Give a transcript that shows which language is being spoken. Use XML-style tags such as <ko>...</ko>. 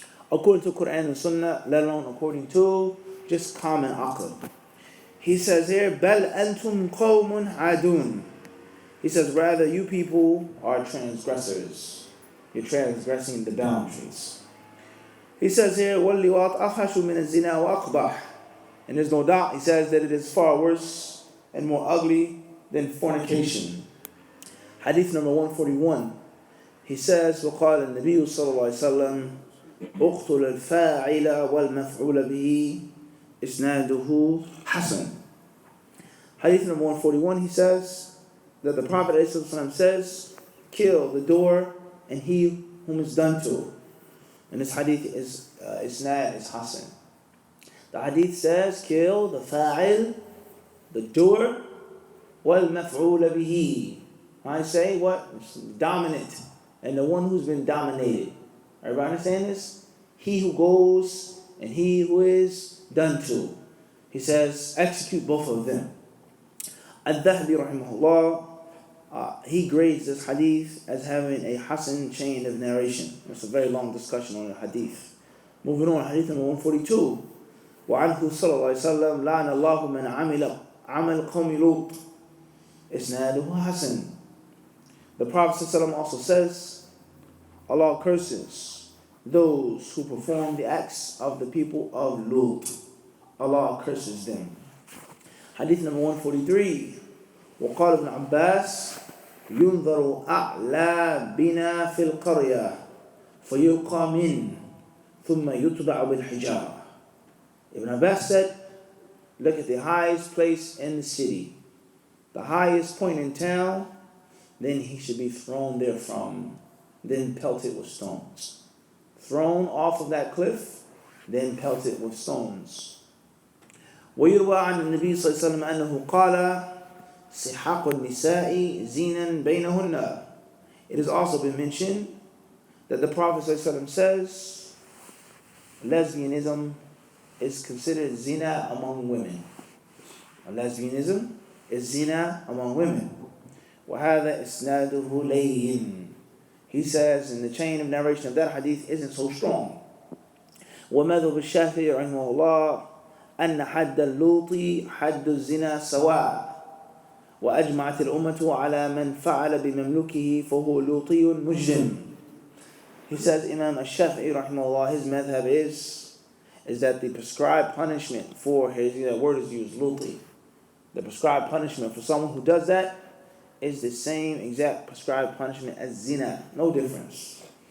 <en>According to Quran and Sunnah, let alone according to just common aql. He says here,</en> <ar>Bal antum qawmun adun.</ar> <en>He says, rather you people are transgressors. You're transgressing the boundaries. He says here,</en> <ar>وَاللِّوَاطْ أَفْحَشُ مِنَ الزِّنَا وَأَقْبَحُ.</ar> <en>And there's no doubt, he says that it is far worse and more ugly than fornication. Hadith number 141. He says,</en> <ar>وقال النبي صلى الله عليه وسلم اقتل الفاعل والمفعول به إسناده حسن.</ar> <en>Hadith number 141, he says that the Prophet ﷺ says, kill the doer and he whom is done to. And this hadith is isnad is hasan. The hadith says, kill the fa'il, the doer, wal maf'ul bihi. I say what? Dominant. And the one who's been dominated. Everybody understand this? He who goes and he who is done to. He says, execute both of them. Al-Dhahbi rahimahullah, he grades this hadith as having a hasan chain of narration. It's a very long discussion on the hadith. Moving on, hadith number 142.</en> <ar>وعنه صلى الله عليه وسلم لعن الله من عمل قوم لوط إسناده حسن.</ar> <en>The Prophet ﷺ also says, Allah curses those who perform the acts of the people of Lut. Allah curses them. Hadith number 143.</en> <ar>وقال ابن عباس ينظر أعلى بنا في القرية فيلقى من ثم يتبع بالحجارة.</ar> <en>Ibn Abbas said, look at the highest place in the city, the highest point in town, then he should be thrown therefrom, then pelted with stones. Thrown off of that cliff, then pelted with stones.</en> <ar>ويروى عن النبي صلى الله عليه وسلم أنه قال سحاق النساء زينا بينهن.</ar> <en>It has also been mentioned that the Prophet صلى الله عليه وسلم says lesbianism is considered zina among women. Lesbianism is zina among women.</en> <ar>وهذا إسناده لين.</ar> <en>He says, in the chain of narration of that hadith isn't so strong.</en> <ar>ومذهب الشافعي رحمه الله أن حد اللوط حد الزنا سواء وأجمعت الأمة على من فعل بمملوكه فهو لوطي مجرم.</ar> <en>He says, Imam al-Shafi'i rahimahullah, his madhab is that the prescribed punishment for his, that word is used, luti. The prescribed punishment for someone who does that is the same exact prescribed punishment as zina, no difference.</en>